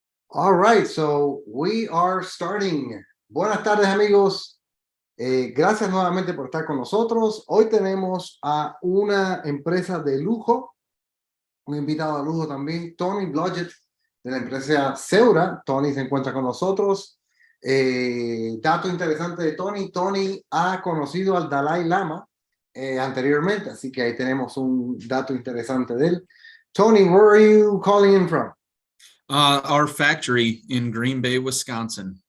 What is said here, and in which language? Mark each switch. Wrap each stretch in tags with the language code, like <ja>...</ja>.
<en>All right, so we are starting.</en> <es>Buenas tardes, amigos. Gracias nuevamente por estar con nosotros. Hoy tenemos a una empresa de lujo, un invitado de lujo también, Tony Blodgett, de la empresa Séura. Tony se encuentra con nosotros. Dato interesante de Tony: Tony ha conocido al Dalai Lama anteriormente, así que ahí tenemos un dato interesante de él.</es> <en>Tony, where are you calling in from? Our factory in Green Bay, Wisconsin.</en>